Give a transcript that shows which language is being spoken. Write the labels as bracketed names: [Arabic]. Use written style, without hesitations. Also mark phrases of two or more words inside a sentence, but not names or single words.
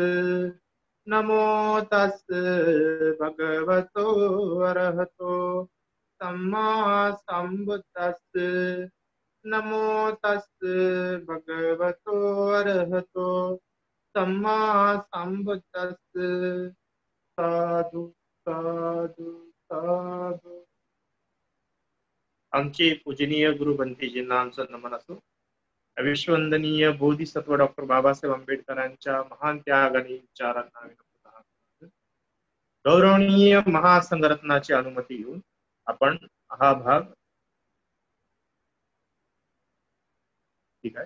[Pali] नमो तस् भगवतो अरहतो सम्मा संबुद्दस्। नमो तस् भगवतो अरहतो सम्मा संबुद्दस्। साधु साधु साधु। [Marathi] आमचे पूजनीय गुरु बंतेजींना आमचं नमन असो। विश्ववंदनीय बोधिसत्व डॉक्टर बाबासाहेब आंबेडकरांच्या महान त्याग आणि विचारांना गौरवणीय महासंघरत्नाची अनुमती घेऊन आपण हा भाग ठीक आहे।